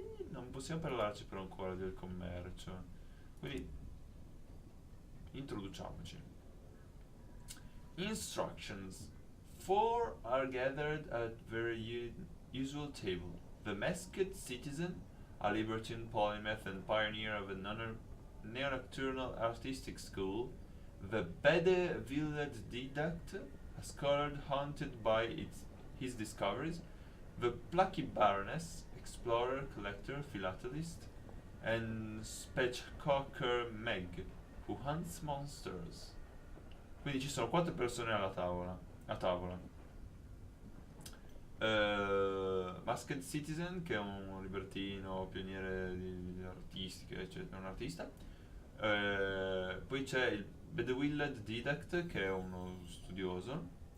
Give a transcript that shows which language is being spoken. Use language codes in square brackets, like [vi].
[it] Non possiamo parlarci però ancora del commercio. Quindi introduciamoci. [en] Instructions. 4 are gathered at their usual table. The masked citizen, a libertine polymath and pioneer of a neo-nocturnal artistic school, the benevolent didact, a scholar haunted by his discoveries, the plucky baroness, explorer, collector, philatelist, and spatchcocker Meg, who hunts monsters. [it] Quindi ci sono 4 persone alla tavola. A tavola. Masked Citizen, che è un libertino, pioniere di artistica, eccetera, un artista. Poi c'è il Bedewilled Didact, che è uno studioso.